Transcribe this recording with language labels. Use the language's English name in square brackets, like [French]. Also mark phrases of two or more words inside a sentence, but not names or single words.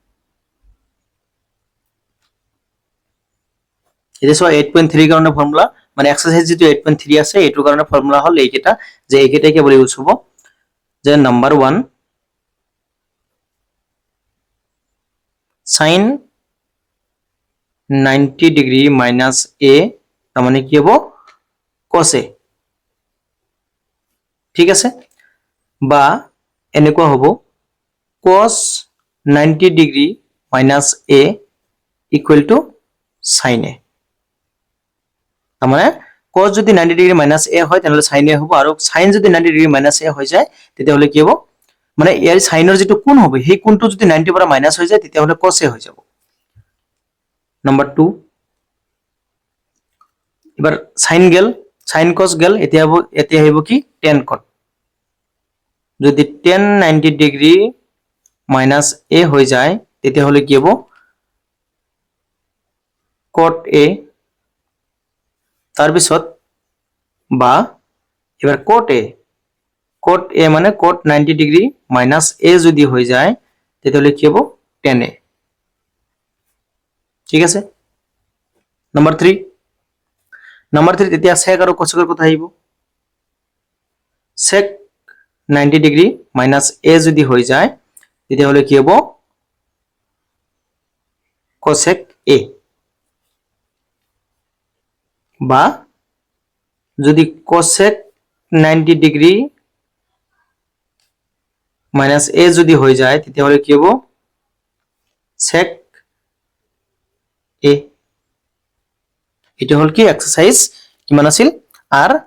[Assamese] এটা চোৱা 8.3 কাৰণে ফৰ্মুলা মানে এক্সাৰসাইজ যেটো 8.3 আছে এইটোৰ কাৰণে ফৰ্মুলা হল এইকেটা যে এইকেটাই কেৱল ইউজ হ'ব যে নাম্বার 1 [English] sin 90 degree minus a [Bangla] তার মানে কি হবে [English] cos a [Assamese] ঠিক আছে বা এনেকুৱা হ'ব [English] cos 90 degree minus a equal to sin a [Assamese] তার মানে cos যদি [English] 90 degree minus a [Assamese] হয় তাহলে [English] sin a [Assamese] হ'ব আৰু sin যদি [English] 90 degree minus a [Assamese] হৈ যায় তেতিয়াহলে কি হ'ব মানে ইয়াৰ সাইনৰ যেটো কোণ হবে সেই কোণটো যদি 90 পৰা মাইনাস হৈ যায় তেতিয়াহলে [English] cos a [Assamese] হৈ যাব নাম্বার 2 এবার sin গেল [English] sin cos [Assamese] গেল এতিয়া আহিব কি [English] tan cot [Assamese] যদি [English] tan 90 degree minus a [Assamese] হৈ যায় তেতিয়াহলে কি হ'ব [English] cot a [Assamese] তাৰ পিছত বা এবার [English] cot a [Assamese] মানে [English] cot 90 degree minus a [Assamese] যদি হৈ যায় তেতিয়াহলে কি হ'ব [English] tan a [Assamese] ঠিক আছে নাম্বার 3 তেতিয়া sec আৰু cosec ৰ কথা আহিব [English] sec 90 degree minus a [Assamese] যদি হৈ যায় তেতিয়াহলে কি হ'ব [English] cosec a [Assamese] বা যদি [English] cosec 90 degree minus a [Assamese] যদি হৈ যায় তেতিয়াহলে কি হ'ব [English] sec a [Assamese] এটা হল কি এক্সারসাইজ কিমান আছিল আর